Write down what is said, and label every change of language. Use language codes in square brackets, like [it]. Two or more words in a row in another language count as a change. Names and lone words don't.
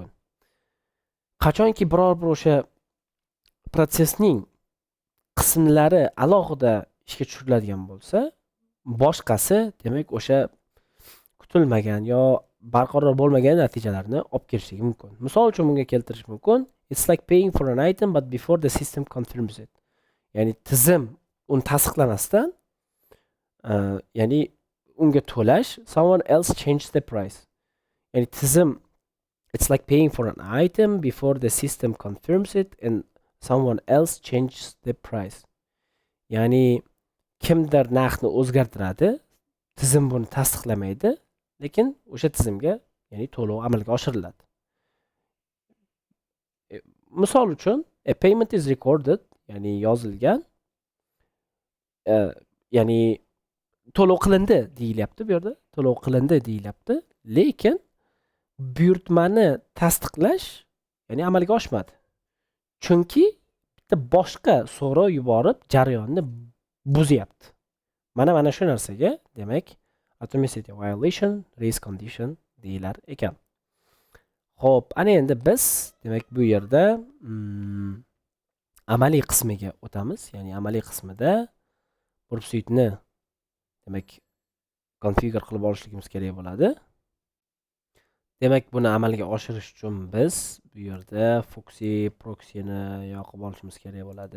[uz] Qachonki biror bir o'sha protsessning qismlari alohida ishga tushiriladigan bo'lsa, boshqasi demak o'sha kutilmagan yo barqaror bo'lmagan natijalarni olib kelishligi mumkin. Misol uchun bunga keltirish mumkin. [en] It's like paying for an item but before the system confirms it. [uz] Ya'ni tizim uni tasdiqlamasdan, ya'ni unga to'lash, [en] someone else changed the price. [uz] Ya'ni tizim, [en] it's like paying for an item before the system confirms it and someone else changes the price. [uz] Ya'ni kimdir narxni o'zgartiradi, tizim buni tasdiqlamaydi, lekin o'sha tizimga, ya'ni to'lov amalga oshiriladi. Misol uchun, [en] a payment is recorded, [uz] ya'ni yozilgan, ya'ni to'lov qilindi deyilyapti bu yerda, to'lov qilindi deyilyapti, lekin buyurtmani tasdiqlash, ya'ni amalga oshmadi. Chunki bitta boshqa so'rov yuborib jarayonni buzyapti. Mana shu narsaga, demak, [en] atomicity violation, race condition [uz] deyilar ekan. Xo'p, ana endi biz demak bu yerda amaliy qismiga o'tamiz. Ya'ni amaliy qismida pursuitni demak konfigure qilib olishligimiz kerak bo'ladi. Demak, buni amalga oshirish uchun biz bu yerda Foxy proxy'ni yoqib olishimiz kerak bo'ladi.